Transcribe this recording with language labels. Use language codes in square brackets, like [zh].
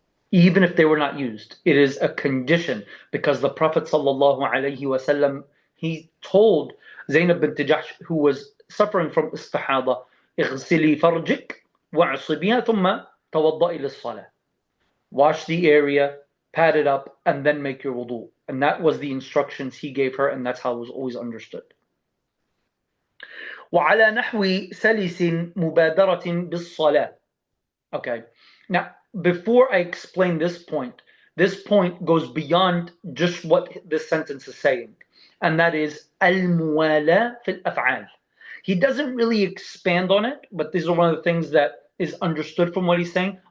[en] Even if they were not used, it is a condition, because the Prophet ﷺ, he told Zainab bint Jahsh, who was suffering from istihada, [ar] اغسلي فرجك وعصبيها ثم توضئي للصلاة. [en] Wash the area, pad it up, and then make your wudu. And that was the instructions he gave her, and that's how it was always understood. [ar] وعلى نحو سلس مبادرة بالصلاة. [en] Okay, now before I explain this point goes beyond just what this sentence is saying, and that is al-muwala fil af'al. He doesn't really expand on it, but these are one of the things that is understood from what he's saying.